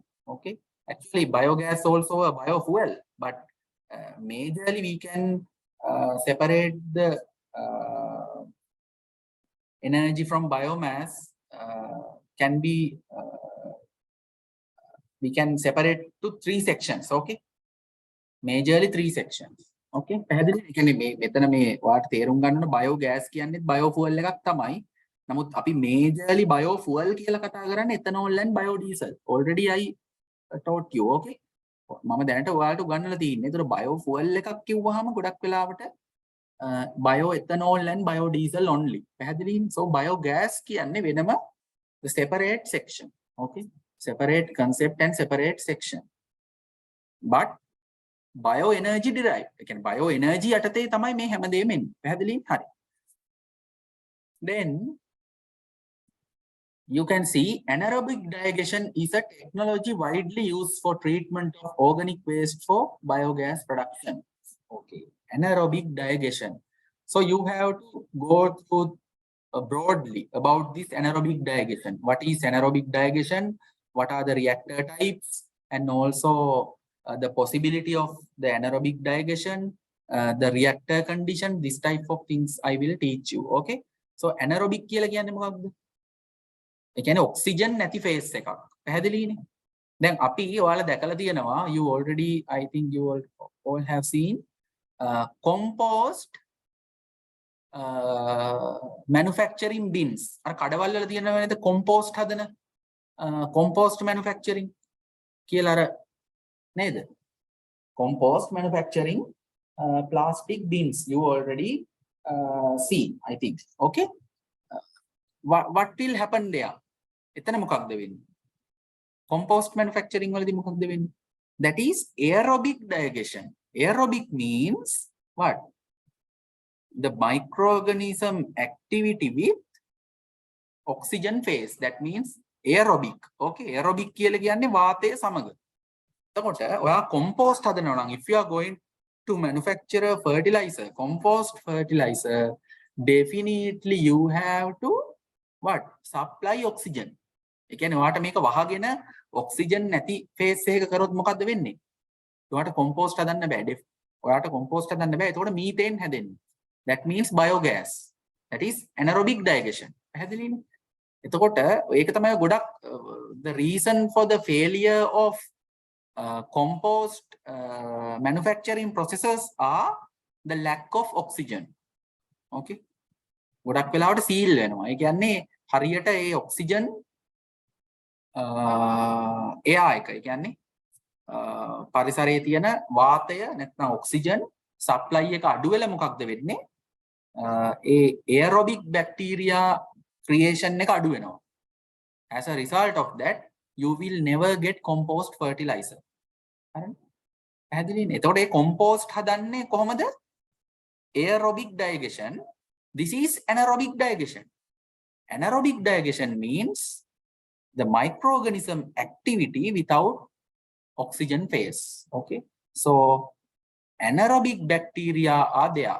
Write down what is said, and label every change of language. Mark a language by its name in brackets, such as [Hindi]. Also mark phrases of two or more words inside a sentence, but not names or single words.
[English] Okay, actually biogas also a biofuel, but majorly we can separate the energy from biomass. Can be we can separate to 3 sections. Okay, majorly 3 sections. [Sinhala] Okay, පැහැදිලි? ඒ කියන්නේ මේ මෙතන මේ වාට තේරුම් ගන්න ඕන බයෝගෑස් කියන්නේ බයෝෆුවල් එකක් තමයි. නමුත් අපි මේජර්ලි බයෝෆුවල් කියලා කතා කරන්නේ [English] ethanol and biodiesel. Already I taught you. [Sinhala] Okay, මම දැනට ඔයාලට උගන්වලා තියෙන්නේ. ඒතර බයෝෆුවල් එකක් කිව්වහම ගොඩක් වෙලාවට [English] bio ethanol and biodiesel only. [Sinhala] පැහැදිලිද? So biogas කියන්නේ වෙනම [English] the separate section. Okay, separate concept and separate section. But bioenergy derived. [Sinhala] Again, bioenergy යටතේ තමයි මේ හැමදේම එන්නේ. පැහැදිලිද? හරි. [English] Then you can see anaerobic digestion is a technology widely used for treatment of organic waste for biogas production. Okay, anaerobic digestion. So you have to go through broadly about this anaerobic digestion. What is anaerobic digestion? What are the reactor types? And also the possibility of the anaerobic digestion, the reactor condition, this type of things I will teach you. [Sinhala] Okay, so anaerobic කියලා කියන්නේ මොකක්ද? ඒ කියන්නේ ඔක්සිජන් නැති ෆේස් එකක්. පැහැදිලිනේ? දැන් අපි ඔයාලා දැකලා තියෙනවා, [English] you already, I think you all have seen compost manufacturing bins. [Sinhala] අර කඩවල් වල තියෙනවා නේද compost හදන [English] compost manufacturing [Sinhala] කියලා අර නේද? [English] Compost manufacturing plastic bins you already see, I think. Okay, what will happen there? [Sinhala] එතන මොකක්ද වෙන්නේ? [English] Compost manufacturing [Sinhala] වලදී මොකක්ද වෙන්නේ? [English] That is aerobic digestion. Aerobic means what? The microorganism activity with oxygen phase. That means aerobic. Okay, aerobic [Sinhala] කියලා කියන්නේ වාතය සමග. එතකොට ඔයා compost හදනවා නම්, [English] if you are going to manufacture a fertilizer, compost fertilizer, definitely you have to what? Supply oxygen. [Sinhala] ඒ කියන්නේ ඔයාට මේක වහගෙන oxygen නැති phase එකක කරොත් මොකද්ද වෙන්නේ? ඔයාට compost හදන්න බෑ. ඔයාට compost හදන්න බෑ. එතකොට methane හැදෙන්නේ. [English] That means biogas. That is anaerobic digestion. [Sinhala] පැහැදිලිනේ? එතකොට ඒක තමයි ගොඩක් [English] the reason for the failure of compost manufacturing processes are the lack of oxygen. [Sinhala] Okay, ගොඩක් වෙලාවට සීල් වෙනවා. ඒ කියන්නේ හරියට ඒ ඔක්සිජන් එයා එක. ඒ කියන්නේ පරිසරයේ තියෙන වාතය නැත්නම් ඔක්සිජන් සප්ලයි එක අඩු වෙලා මොකක්ද වෙන්නේ? ඒ [English] aerobic bacteria creation [Sinhala] එක අඩු වෙනවා. [English] As a result of that, you will never get compost fertilizer. [Sinhala] හරිද? පැහැදිලිනේ? එතකොට මේ compost හදන්නේ කොහොමද? [English] Aerobic digestion. This is anaerobic digestion. Anaerobic digestion means the microorganism activity without oxygen phase. Okay, so anaerobic bacteria are there.